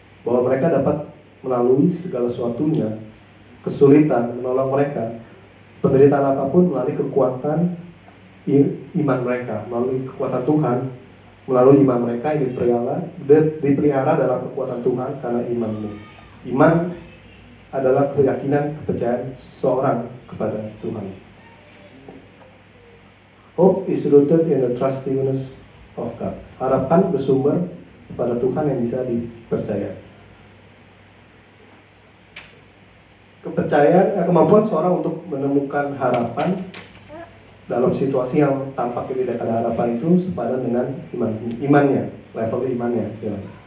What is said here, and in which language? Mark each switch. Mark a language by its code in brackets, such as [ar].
[id] Bahwa mereka dapat melalui segala sesuatunya, kesulitan menolong mereka, penderitaan apapun, melalui kekuatan iman mereka, melalui kekuatan Tuhan, melalui iman mereka yang dipelihara dalam kekuatan Tuhan karena imanmu. Iman adalah keyakinan, kepercayaan seseorang kepada Tuhan. [en] Hope is rooted in the trustworthiness of God. [id] Harapan bersumber pada Tuhan yang bisa dipercaya. Kepercayaan, kemampuan seorang untuk menemukan harapan dalam situasi yang tampaknya tidak ada harapan itu sepadan dengan imannya, level imannya istilahnya.